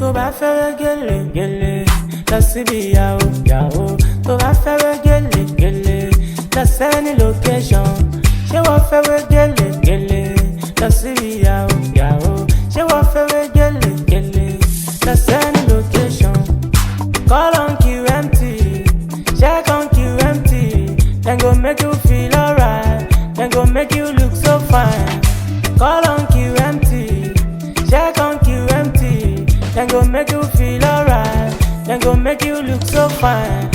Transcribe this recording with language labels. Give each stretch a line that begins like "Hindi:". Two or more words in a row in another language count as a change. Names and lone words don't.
Yoruba: bá fẹ́ gèlè gèlè lọ síbi ìyàwó ìyàwó. Tó bá fẹ́ gèlè gèlè lọ sẹ́ni location. Ṣé wọ́n fẹ́ gèlè gèlè lọ síbi ìyàwó ìyàwó. Ṣé wọ́n fẹ́ gèlè gèlè lọ sẹ́ni location.
English: Call on QMT, check on QMT. Then go make you feel alright, then go make you look so fine. Call on QMT, check on QMT. Then go make you feel alright, then go make you look so fine.